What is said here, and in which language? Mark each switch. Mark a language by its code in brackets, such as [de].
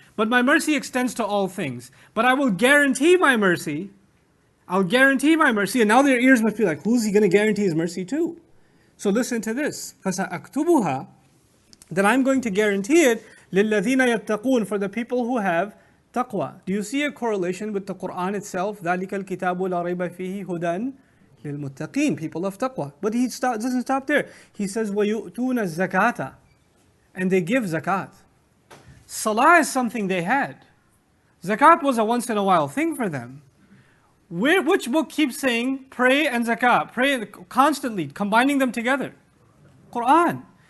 [en] But my mercy extends to all things. But I will guarantee my mercy. I'll guarantee my mercy. And now their ears must be like, who's He going to guarantee His mercy to? So listen to this. [ar] فَسَأَكْتُبُهَا, [en] that I'm going to guarantee it [ar] لِلَّذِينَ يَتَّقُونَ, [en] for the people who have taqwa. Do you see a correlation with the Qur'an itself? [ar] ذَلِكَ الْكِتَابُ لَا رَيْبَ فِيهِ هُدًى لِلْمُتَّقِينَ, [en] people of taqwa. But He doesn't stop there. He says, [ar] وَيُؤْتُونَ الزَّكَاةَ, [en] and they give zakat. Salah is something they had. Zakat was a once in a while thing for them. Which book keeps saying pray and zakat? Pray constantly, combining them together. Qur'an.